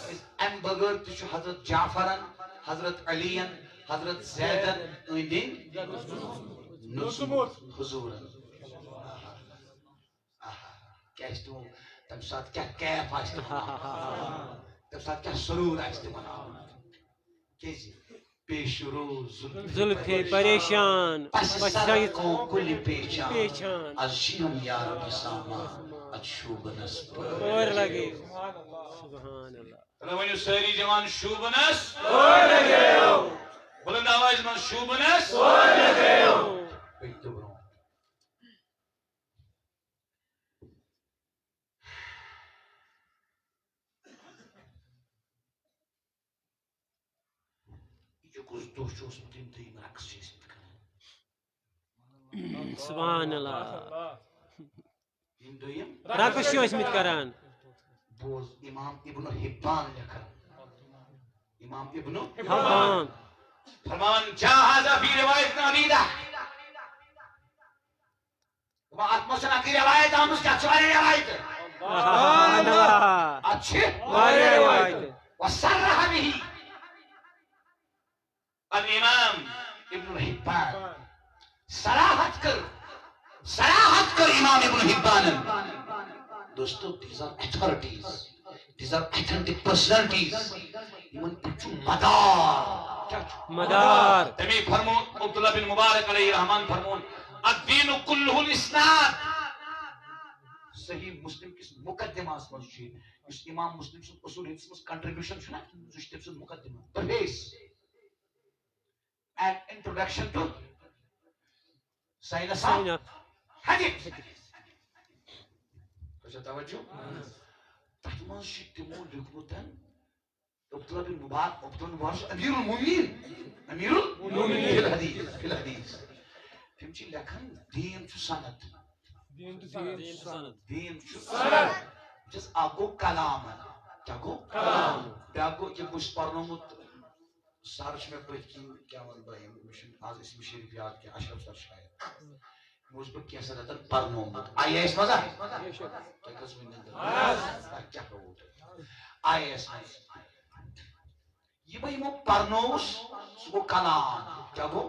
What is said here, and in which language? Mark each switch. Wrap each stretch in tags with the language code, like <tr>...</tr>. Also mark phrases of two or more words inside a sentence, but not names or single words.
<ks>امہِ بغٲر تہِ چھُ حضرت جعفرن حضرت علیَن حضرت زیدن أنٛدۍ أنٛدۍ نوٚژمُت حضوٗرن کیٛاہ چھِ تِمو تمہِ ساتہٕ کیٛاہ کیف آسہِ تِمن تمہِ ساتہٕ کیٛاہ سروٗر آسہِ تِمن کیٛازِ پیش روز</ks> <fa>زُلفے پریشان کُلہِ پیچان پیچان از شیم یار ساما از شوٗبنس</fa> <ur>اور لگے</ur> <ar>سبحان اللہ</ar> <ks>ؤنِو سٲری جوان شوٗبنس بُلند آوازِ منٛز شوٗبنس پٔکِو برٛونٛٹھ کُس دۄہ چھُ اوسمُت ییٚمہِ دۄہ یِم رقص چھِ ٲسمٕتۍ کران</ks> <ar>سبحان اللہ</ar> <ks>ییٚمہِ دۄہ یِم رقص چھِ ٲسمٕتۍ کران بوز امام ابن حبان لیکھان امام ابن حبان فرمان</ks> <ar>جا هذا في رواية عديدة</ar> <ks>اتھ منٛز چھنہٕ اکٕے روایت آمٕژ کیٛاہ چھِ واریاہ روایتہٕ</ks> <ar>سبحان اللہ</ar> <ks>اتھ چھِ واریاہ روایتہٕ</ks> <ar>وصرح به الامام ابن حبان</ar> <ks>صراحت کر امام ابن حبانن دوستو</ks> <en>these are authorities these are authentic personalities</en> <ks>یمن پٮ۪ٹھ چھُ مدار تمی فرمون عبداللہ بن مبارک علیہ الرحمان فرمون</ks> <ar>الدین کلہ الاسناد</ar> <ks>صحیح مسلم کس مقدمہس منٛز چھُ یُس امام مسلم سُنٛد اصوٗل حدیثس منٛز کنٹربیوشن چھُ نا سُہ چھُ تٔمۍ سُنٛد مقدمہ پرہیز</ks> <en>an introduction to science of hadith</en> <ks>اچھا توجہ تتھ منٛز چھُ تِمو لیوٗکھمُت عبداللہ بن مبارک چھُ</ks> <ar>امیر المومنین فی الحدیث</ar> <ks>تِم چھِ لیکھان دیٖن چھُ سند دیٖن چھُ سند اکھ گوٚو کلام کیٛاہ گوٚو بیٛاکھ گوٚو یہِ بہٕ چھُس پرنومُت سر چھُ مےٚ پٔتھۍ کِنۍ کیٛاہ وَنہٕ بہٕ مےٚ چھُنہٕ آز اسمِ شریٖف یاد کینٛہہ اشرف سر شاید یِمو اوس بہٕ کینٛژن رٮ۪تن پرنومُت آی اے ایس منٛز تۄہہِ کٔژ وٕنۍ کیٛاہ پرٛووُ تۄہہِ آی اے ایس منٛز یہِ بہٕ یِمو پرنووُس سُہ گوٚو کلام کیٛاہ گوٚو</ks>